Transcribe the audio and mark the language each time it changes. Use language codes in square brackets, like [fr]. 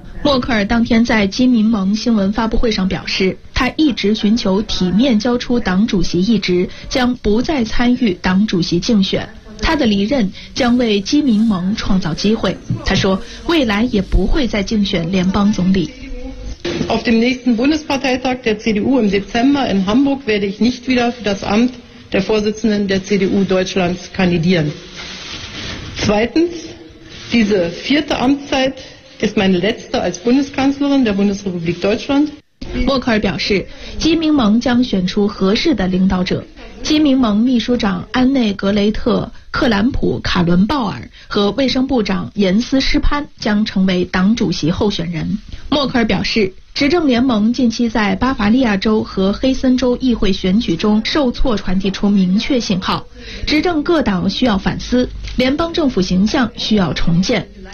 [zh] 默克尔当天在基民盟新闻发布会上表示，他一直寻求体面交出党主席一职，将不再参与党主席竞选。他的离任将为基民盟创造机会。他说，未来也不会再竞选联邦总理。 [de] Auf dem nächsten Bundesparteitag der CDU im Dezember in Hamburg werde ich nicht wieder für das Amt der Vorsitzenden der CDU Deutschlands kandidieren. Zweitens, diese vierte Amtszeit ist meine letzte als Bundeskanzlerin der Bundesrepublik Deutschland. [zh] 默克尔表示，基民盟将选出合适的领导者。基民盟秘书长安内格雷特·克兰普·卡伦鲍尔和卫生部长严斯·施潘将成为党主席候选人。默克尔表示，执政联盟近期在巴伐利亚州和黑森州议会选举中受挫，传递出明确信号，执政各党需要反思，联邦政府形象需要重建。